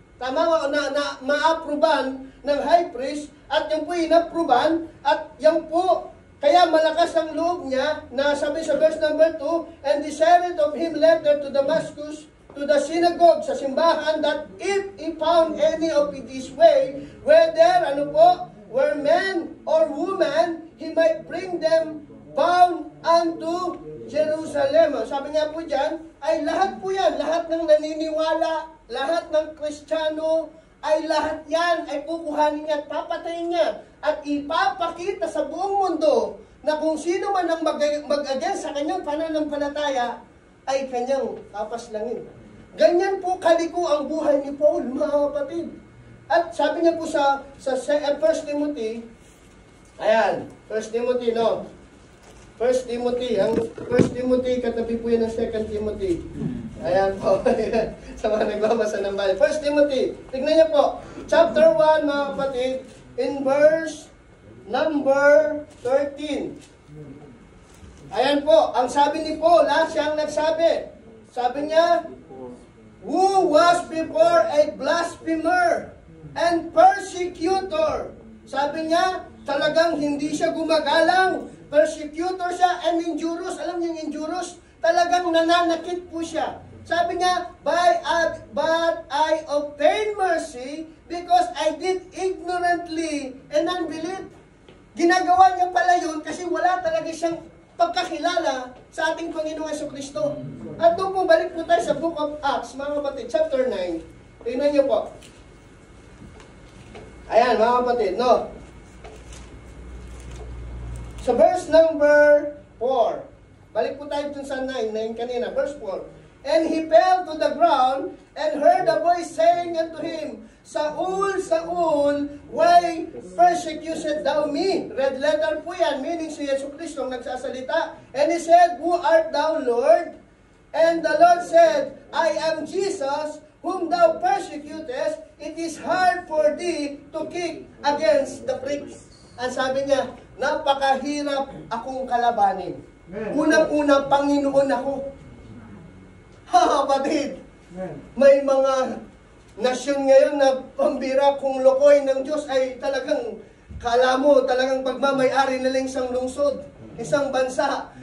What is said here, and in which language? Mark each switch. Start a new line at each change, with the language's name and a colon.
Filipino: Tama na ma-approvean ng high priest at yan po in-approvean at yan po kaya malakas ang loob niya na sabi sa verse number 2,
English: and desired of him letter to Damascus, to the synagogue,
Filipino: sa simbahan,
English: that if he found any of this way, whether, were men or women, he might bring them bound unto Jerusalem.
Filipino: Sabi nga po dyan, ay lahat po yan, lahat ng naniniwala, lahat ng Kristiyano, ay lahat yan ay kukuhanin niya at papatayin niya at ipapakita sa buong mundo na kung sino man ang mag-against sa kanyang pananampalataya ay kanyang papaslangin. Ganyan po kaliko ang buhay ni Paul, mga kapatid. At sabi niya po sa 1 Timothy, ayan, 1 Timothy, no? 1 Timothy, ang 1 Timothy, katabi po yan ng 2 Timothy. Ayan po, sa mga nagbabasa ng Bible. 1 Timothy, tignan niyo po, chapter 1, mga kapatid, in verse number 13. Ayan po, ang sabi ni Paul, siya ang nagsabi. Sabi niya,
English: who was before a blasphemer and persecutor.
Filipino: Sabi niya, talagang hindi siya gumagalang. Persecutor siya
English: and injurious.
Filipino: Alam niyo yung injurious? Talagang nananakit po siya. Sabi niya,
English: but I obtained mercy because I did ignorantly and unbelief.
Filipino: Ginagawa niya pala yun kasi wala talaga siyang pagkakilala sa ating Panginoong Jesucristo. At doon po, balik po tayo sa Book of Acts, mga kapatid, chapter 9. Tingnan niyo po. Ayan, mga kapatid, no? Sa verse number 4. Balik po tayo dun sa 9 kanina, verse 4.
English: And he fell to the ground and heard a voice saying unto him, Saul, Saul, why persecutest thou me?
Filipino: Red letter po yan, meaning si Jesucristo ang nagsasalita.
English: And he said, Who art thou, Lord? And the Lord said, I am Jesus, whom thou persecutest. It is hard for thee to kick against the pricks.
Filipino: Ang sabi niya, napakahirap akong kalabanin. Unang-unang Panginoon ako. Ha, kapatid. May mga nasyon ngayon na pambira kung lokoy ng Diyos ay talagang, kala mo, talagang pagmamay-ari nila isang lungsod, isang bansa.